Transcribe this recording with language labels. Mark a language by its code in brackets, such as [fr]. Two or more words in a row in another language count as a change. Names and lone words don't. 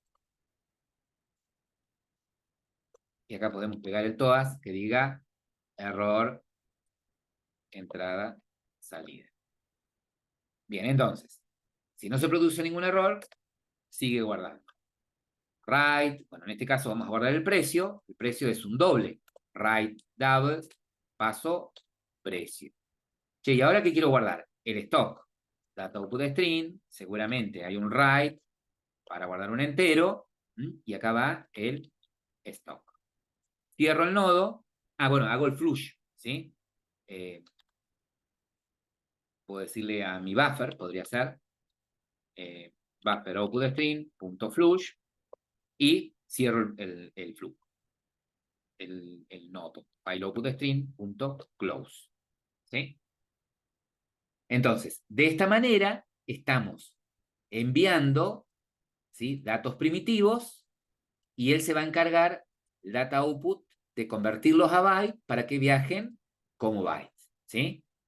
[es] Y acá podemos pegar el TOAS que diga error, entrada, salida. Bien, entonces, si no se produce ningún error, sigue guardando. Write, bueno, en este caso vamos a guardar el precio es un doble. [en] Write double, [es] paso, precio. Che, ¿y ahora qué quiero guardar? El stock. [en] Data output string, [es] seguramente hay un write para guardar un entero, y acá va el stock. Cierro el nodo. Bueno, hago el flush, ¿sí? Puedo decirle a mi buffer, podría ser, [en] buffer output string, [es] punto flush, y cierro el flujo, el nodo, [en] file output string, [es] punto close, ¿sí? Entonces, de esta manera, estamos enviando, ¿sí?, datos primitivos, y él se va a encargar, el [en] data output, [es] de convertirlos a bytes para que viajen como bytes, ¿sí?